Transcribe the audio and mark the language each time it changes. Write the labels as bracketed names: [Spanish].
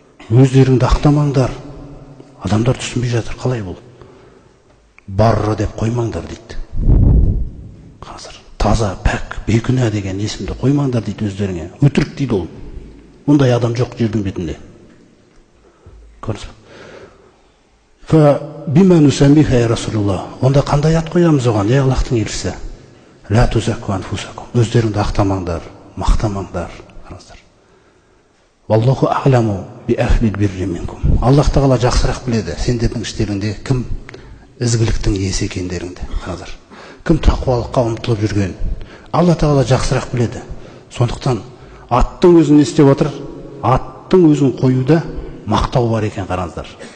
[Kazakh] Өздеріңді ақтамаңдар. Адамдар түсінбей жатыр, қалай бұл? Барра деп қоймаңдар дейді. Қараңыздар. Таза, пәк, бейкүнә деген есімді қоймаңдар дейді өздеріңе. Өтірік дейді ол. Ондай адам жоқ жердің бетінде. Көрдіңіз бе? [Arabic] Фа бима нусаммиха я Расулуллах. [Kazakh] Онда қандай ат қоямыз оған? Ей Аллахтың елшісі. [Arabic] Ла тузакку анфусакум. [Kazakh] Өздеріңді ақтамаңдар, мақтамаңдар. Қараңыздар. [Arabic] Валлаху а'ламу би ахлил бирри минкум. [Kazakh] Аллах Тағала жақсырақ біледі сендердің іштеріңде кім ізгіліктің иесі екендеріңді. Қараңыздар. Кім тақуалыққа ұмтылып жүрген? Алла Тағала жақсырақ біледі. Сондықтан аттың өзін не істеп отыр? Аттың өзін қоюда мақтау бар екен, қараңыздар.